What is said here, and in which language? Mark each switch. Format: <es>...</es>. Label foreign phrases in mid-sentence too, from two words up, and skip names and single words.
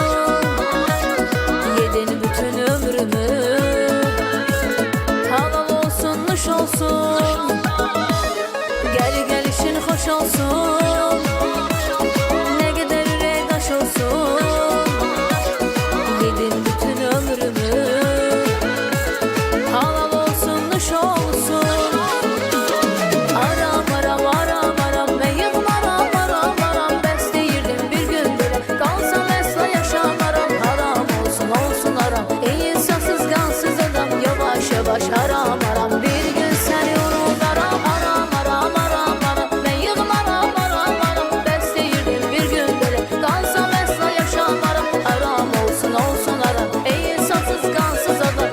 <tr>Yedin bütün ömrümü, halal olsun, nuş olsun. Gelişin hoş olsun, ne kadar ürek taş olsun. Yedin bütün ömrümü, halal olsun, nuş olsun.</tr> <az>Aram aram aram aram, ben yığım aram aram aram. Bəs deyirdim bir gün belə, qalsam əsla yaşamaram. Haram olsun olsun aram, ey insafsız qansız adam. Yavaş yavaş haram aram, bir gün səni unudaram. Aram aram aram aram, ben yığım aram aram aram. Bəs deyirdim bir gün belə, qalsam əsla yaşamaram. Haram olsun olsun aram, ey insafsız qansız adam.</az>